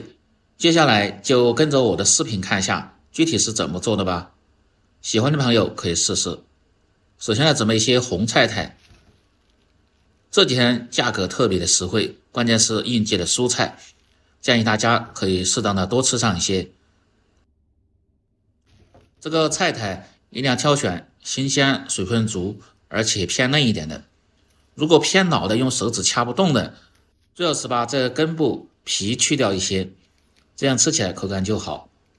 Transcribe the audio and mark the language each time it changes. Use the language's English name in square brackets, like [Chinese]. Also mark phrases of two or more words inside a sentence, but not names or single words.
[Chinese] 接下來就跟着我的視頻看一下具體是怎麼做的吧。喜歡的朋友可以試試。首先要準備一些紅菜苔，這幾天價格特別的實惠，關鍵是應季的蔬菜，建議大家可以適當的多吃上一些。這個菜苔一定要挑選新鮮、水分足而且偏嫩一點的，如果偏老的用手指掐不動的，最好是把这個根部皮去掉一些，這樣吃起來口感就好。